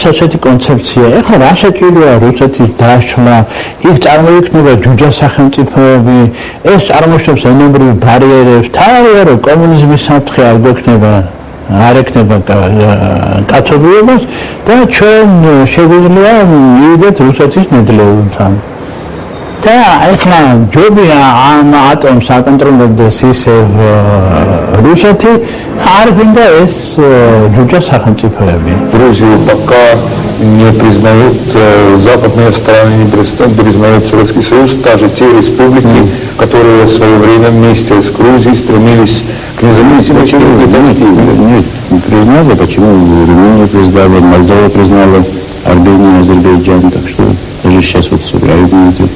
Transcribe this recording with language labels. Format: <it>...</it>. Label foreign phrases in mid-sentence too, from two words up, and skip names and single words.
<ka>ასეთი კონცეფცია ეხლა რა საჭიროა რუსეთის დაშლა იქ წარმოიქმნება ჯუჯა სახელმწიფოები ეს წარმოშობს ენობრივ ბარიერებს თავია რომ კომუნიზმის საფრთხე არ გვექნება არ ექნება კაცობრიობას და ჩვენ შეგვიძლია მივიდეთ რუსეთის ნედლეულთან და ეხლა ჯობია ამ ატომს აკონტროლებს ისევ რუსეთი, არ გვინდა ეს ჯუჯა სახელმწიფოები.</ka> <ru>Грузию пока не признают западные страны, не признают Советский Союз, даже те республики, которые в свое время вместе с Грузией стремились к независимости. Нет, не признали, почему Румыния признала, Молдова признала, Армения, Азербайджан, так что даже сейчас вот с Украиной идет.</ru>